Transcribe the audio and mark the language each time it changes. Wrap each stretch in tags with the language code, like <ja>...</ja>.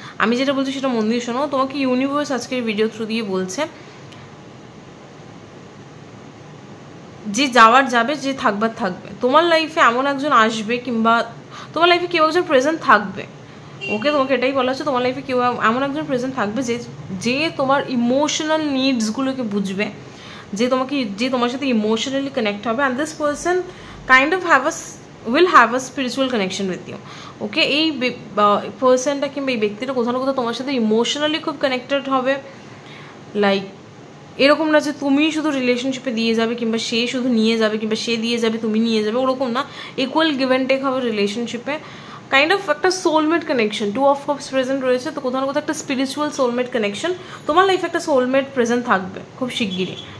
<bn>আমি যেটা বলছি সেটা মন দিয়ে শোনো, তোমাকে ইউনিভার্স আজকের ভিডিও থ্রু দিয়ে বলছে যে যাওয়ার যাবে, যে থাকবার থাকবে, তোমার লাইফে এমন একজন আসবে কিংবা তোমার লাইফে কেউ একজন প্রেজেন্ট থাকবে। ওকে, তোমাকে এটাই বলা হচ্ছে তোমার লাইফে কেউ এমন একজন প্রেজেন্ট থাকবে যে তোমার ইমোশনাল নিডসগুলোকে বুঝবে, যে তোমার সাথে ইমোশনালি কানেক্ট হবে,</bn> <en>And this person kind of have a will have a spiritual connection with you.</en> <bn>ওকে, এই পার্সনটা কিংবা এই ব্যক্তিটা কোথাও না কোথাও তোমার সাথে ইমোশনালি খুব কানেক্টেড হবে। লাইক এরকম না যে তুমি শুধু রিলেশনশিপে দিয়ে যাবে কিংবা সে শুধু নিয়ে যাবে কিংবা সে দিয়ে যাবে তুমি নিয়ে যাবে, ওরকম না, ইকুয়াল গিভ অ্যান্ড টেক হবে রিলেশনশিপে। কাইন্ড অফ একটা soulmate connection, 2 of Cups present রয়েছে, তো কোথাও না কোথাও একটা স্পিরিচুয়াল সোলমেট কানেকশন, তোমার লাইফে একটা সোলমেট প্রেজেন্ট থাকবে খুব শিগগিরই।</bn>